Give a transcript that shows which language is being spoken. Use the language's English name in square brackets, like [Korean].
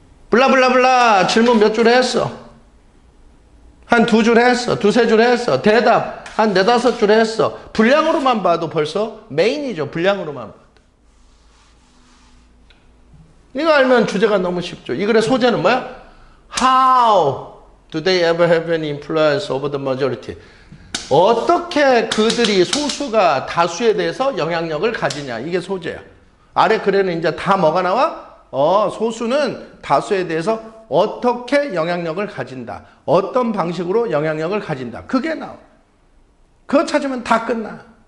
[Korean] 블라블라블라 질문 몇 줄 했어? 한 2줄 했어. 2-3줄 했어. 대답 한 4-5줄 했어. 분량으로만 봐도 벌써 메인이죠. 분량으로만 봐도. 이거 알면 주제가 너무 쉽죠. 이 글의 소재는 뭐야? [English] How do they ever have any influence over the majority? [Korean] 어떻게 그들이 소수가 다수에 대해서 영향력을 가지냐. 이게 소재야. 아래 글에는 이제 다 뭐가 나와? 소수는 다수에 대해서 어떻게 영향력을 가진다. 어떤 방식으로 영향력을 가진다. 그게 나와. 그거 찾으면 다 끝나.